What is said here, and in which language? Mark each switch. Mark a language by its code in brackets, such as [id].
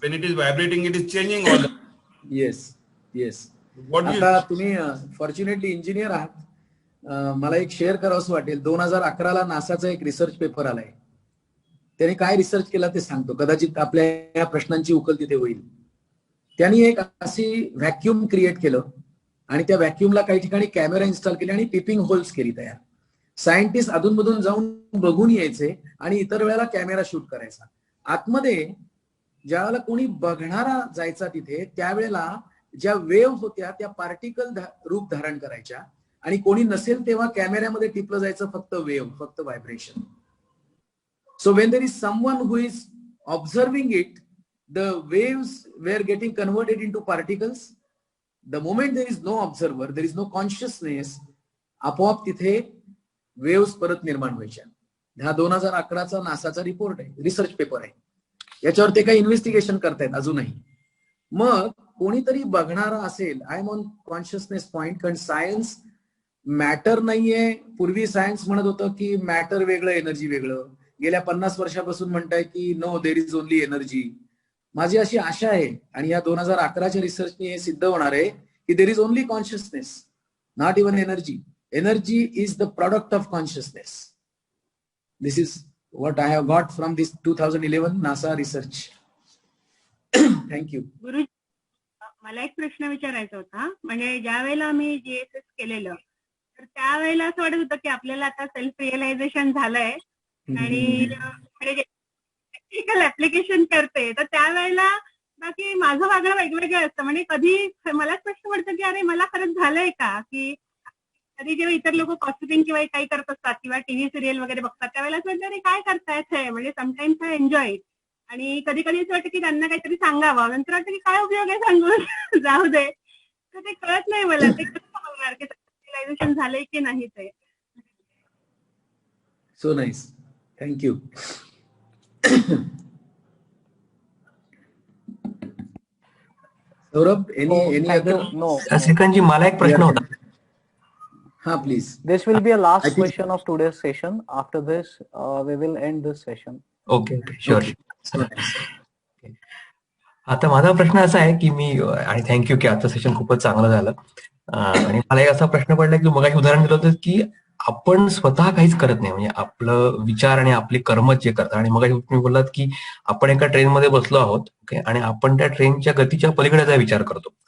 [en] When it is vibrating, it is changing all the time. Yes. What do [mr] आता तुम्ही fortunately engineer आहात. मला एक शेअर करावंसं वाटेल. 2011ला नासाचा एक रिसर्च पेपर आलाय. त्याने काय रिसर्च केला ते सांगतो. कदाचित आपल्या या प्रश्नांची उकल तिथे होईल. त्यांनी एक अशी व्हॅक्युम क्रिएट केलं आणि त्या व्हॅक्युमला काही ठिकाणी कॅमेरा इन्स्टॉल केले आणि पिपिंग होल्स केली तयार. सायंटिस्ट अधूनमधून जाऊन बघून यायचे आणि इतर वेळेला कॅमेरा शूट करायचा. आतमध्ये ज्या वेळेला कोणी बघणारा जायचा तिथे त्यावेळेला ज्या वेव्ह होत्या त्या पार्टिकल रूप धारण करायच्या आणि कोणी नसेल तेव्हा कॅमेऱ्यामध्ये टिपलं जायचं फक्त वेव्ह, फक्त vibration. [en] So when there is someone who is observing it, the waves were getting converted into particles. The moment there is no observer, there is no consciousness, [mr] आपोआप तिथे वेव्स परत निर्माण व्हायच्या. हा 2011चा नासाचा रिपोर्ट आहे, research paper आहे. याच्यावर ते काही इन्व्हेस्टिगेशन करतायत अजूनही. मग कोणीतरी बघणारा असेल. [en] I am on consciousness point. [mr] कारण सायन्स मॅटर नाहीये. पूर्वी सायन्स म्हणत होतं की मॅटर वेगळं, एनर्जी वेगळं. गेल्या 50 वर्षापासून म्हणताय की [en] No, there is only energy. [mr] माझी अशी आशा आहे आणि या 2011च्या रिसर्चने हे सिद्ध होणार आहे की [en] There is only consciousness, not even energy. Energy is the product of consciousness. This is what I have got from this 2011 NASA research. Thank you. [mr] गुरु, मला एक प्रश्न विचारायचा होता. म्हणजे ज्या वेळेला आम्ही जीएसएस केलेलं तर त्यावेळेला असं वाटत होतं की आपल्याला आता सेल्फ रिअलायझेशन झालंय आणि टेक्निकल ऍप्लिकेशन करते. तर त्यावेळेला बाकी माझं वागणं वेगवेगळं असतं. म्हणजे कधी मलाच प्रश्न पडतो की अरे मला खरंच झालंय का, की कधी जेव्हा इतर लोक कॉस्ट्युमिंग किंवा काही करत असतात किंवा टीव्ही सिरियल वगैरे बघतात त्यावेळेला असं वाटतं अरे काय करतायत हे. म्हणजे [en] Sometimes I enjoy it. [mr] आणि कधी कधी असं वाटतं की त्यांना काहीतरी सांगावं. नंतर वाटतं की काय उपयोग आहे सांगून, जाऊ दे. तर ते कळत नाही मला ते कसं समजणार की रिअलायझेशन झालंय की नाही ते. [en] So nice, thank you. Saurabh, any other? No. [mr] श्रीकांतजी, मला एक प्रश्न होता. हा, please. [en] This will be a last question of today's session. After this, we will end this session. Okay, sure. [mr] आता माझा प्रश्न असा आहे की मी, आणि थँक्यू की आजचं सेशन खूपच चांगलं झालं. आणि मला एक असा प्रश्न पडला की मगाशी उदाहरण दिलं होतं की आपण स्वतः काहीच करत नाही. म्हणजे आपलं विचार आणि आपली कर्म जे करतात. आणि मगाशी तुम्ही बोललात की आपण एका ट्रेनमध्ये बसलो आहोत, ओके, आणि आपण त्या ट्रेनच्या गतीच्या पलीकडेचा विचार करतो.